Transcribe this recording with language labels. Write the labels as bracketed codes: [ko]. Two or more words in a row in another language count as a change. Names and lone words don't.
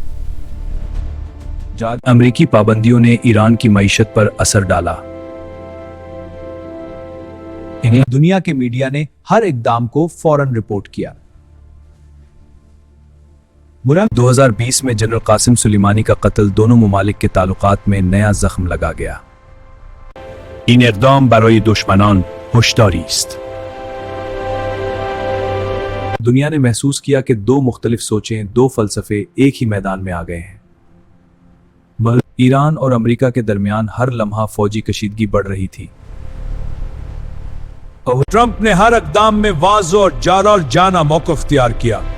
[ur] امریکی پابندیوں نے ایران کی معیشت پر اثر ڈالا۔ دنیا کے میڈیا نے ہر اقدام کو فوراً رپورٹ کیا۔ 2020 میں جنرل قاسم سلیمانی کا قتل دونوں ممالک کے تعلقات میں نیا زخم لگا گیا۔ [fa] این اقدام برای دشمنان هشداری است۔ [ur] دنیا نے محسوس کیا کہ دو مختلف سوچیں، دو فلسفے ایک ہی میدان میں آ گئے ہیں۔ ایران اور امریکہ کے درمیان ہر لمحہ فوجی کشیدگی بڑھ رہی تھی۔ ٹرمپ نے ہر اقدام میں واضح اور جارحانہ موقف اختیار کیا۔